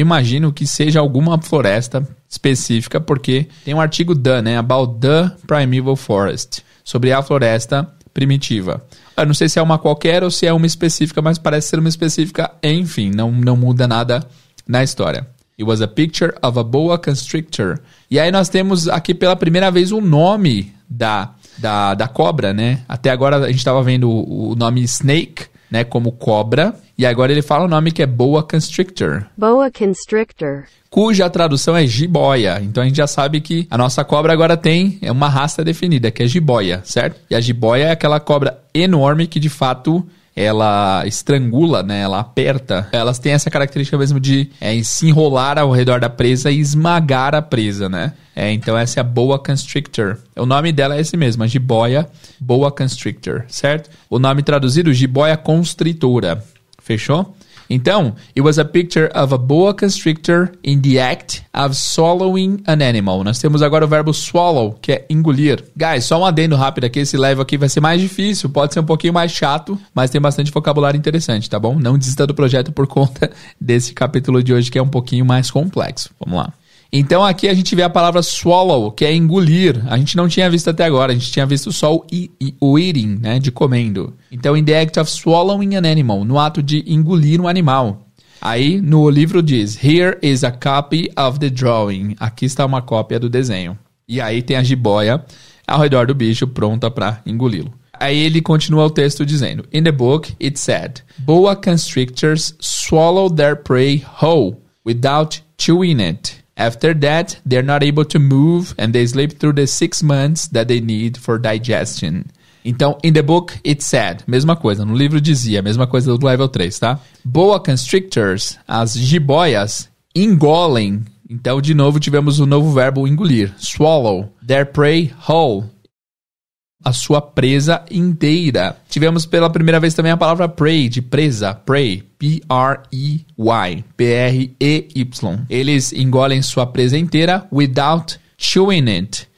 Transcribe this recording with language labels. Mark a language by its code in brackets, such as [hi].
[pt] Eu imagino que seja alguma floresta específica, porque tem um artigo the, né? [en] About the Primeval Forest. [pt] Sobre a floresta primitiva. Eu não sei se é uma qualquer ou se é uma específica, mas parece ser uma específica. Enfim, não muda nada na história. [en] It was a picture of a boa constrictor. [pt] E aí nós temos aqui pela primeira vez o nome da cobra, né? Até agora a gente estava vendo o nome snake, né, como cobra. E agora ele fala o nome que é boa constrictor. [en] Boa constrictor. [pt] Cuja tradução é jiboia. Então a gente já sabe que a nossa cobra agora tem uma raça definida, que é jiboia, certo? E a jiboia é aquela cobra enorme que de fato ela estrangula, né? Ela aperta. Elas têm essa característica mesmo de se enrolar ao redor da presa e esmagar a presa, né? Então essa é a boa constrictor. O nome dela é esse mesmo, a jiboia boa constrictor, certo? O nome traduzido, jiboia constritora. Fechou? [en] Então, it was a picture of a boa constrictor in the act of swallowing an animal. [pt] Nós temos agora o verbo swallow, que é engolir. Guys, só um adendo rápido aqui, esse level aqui vai ser mais difícil, pode ser um pouquinho mais chato, mas tem bastante vocabulário interessante, tá bom? Não desista do projeto por conta desse capítulo de hoje, que é um pouquinho mais complexo. Vamos lá. Então aqui a gente vê a palavra swallow, que é engolir. A gente não tinha visto até agora, a gente tinha visto só o eating, né, de comendo. Então, [en] in the act of swallowing an animal, [pt] no ato de engolir um animal. Aí no livro diz, [en] here is a copy of the drawing. [pt] Aqui está uma cópia do desenho. E aí tem a jiboia ao redor do bicho pronta para engoli-lo. Aí ele continua o texto dizendo, [en] in the book it said, boa constrictors swallow their prey whole without chewing it. After that, they're not able to move and they sleep through the 6 months that they need for digestion. [pt] Então, [en] in the book, it said, [pt] mesma coisa, no livro dizia, mesma coisa do level 3, tá? Boa constrictors, as jiboias, engolem. Então, de novo, tivemos o novo verbo engolir, swallow, [en] their prey whole, [pt] a sua presa inteira. Tivemos pela primeira vez também a palavra prey, de presa, prey, P-R-E-Y, P-R-E-Y. Eles engolem sua presa inteira [en] without chewing it.